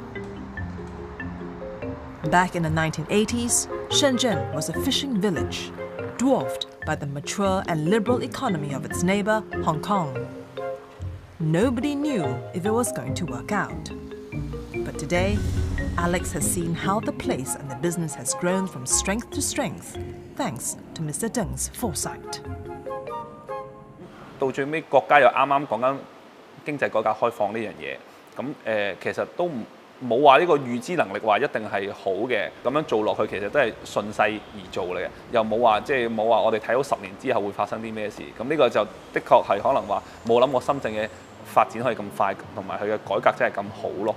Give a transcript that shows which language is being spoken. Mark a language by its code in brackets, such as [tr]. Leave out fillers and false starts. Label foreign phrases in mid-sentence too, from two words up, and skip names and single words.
[en] Back in the 1980s, Shenzhen was a fishing village, dwarfed by the mature and liberal economy of its neighbor, Hong Kong. Nobody knew if it was going to work out. But today, Alex has seen how the place and the business has grown from strength to strength, thanks to Mr. Deng's foresight. [yue] 到最尾，國家又啱啱講緊經濟改革開放呢樣嘢，咁其實都冇話呢個預知能力話一定係好嘅，咁樣做落去其實都係順勢而做嚟嘅，又冇話冇話我哋睇到10年之後會發生啲咩事，咁呢個就的確係可能話冇諗過深圳嘅發展可以咁快，同埋佢嘅改革真係咁好咯。